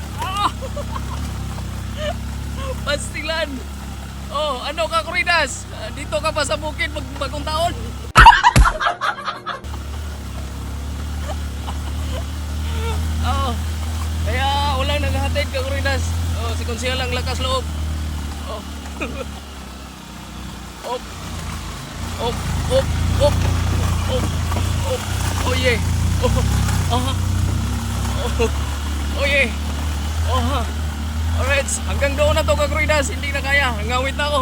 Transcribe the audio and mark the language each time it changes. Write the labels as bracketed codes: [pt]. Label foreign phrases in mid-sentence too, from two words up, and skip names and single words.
[tl] Ah. Pastilan. Oh, ano ka Kuridas? Dito ka pa sa bukid bagong taon? Oh. Kaya walang naghahatid ka Kuridas. Oh, si Konsyal lang lakas loob. Oh. Op. Op, op, op. Op, op. Oh yeah. Oh. Oh. Oh. Oh yeah. Oh. Alright, hanggang doon na to Kakuridas, hindi na kaya, ngawit na ako.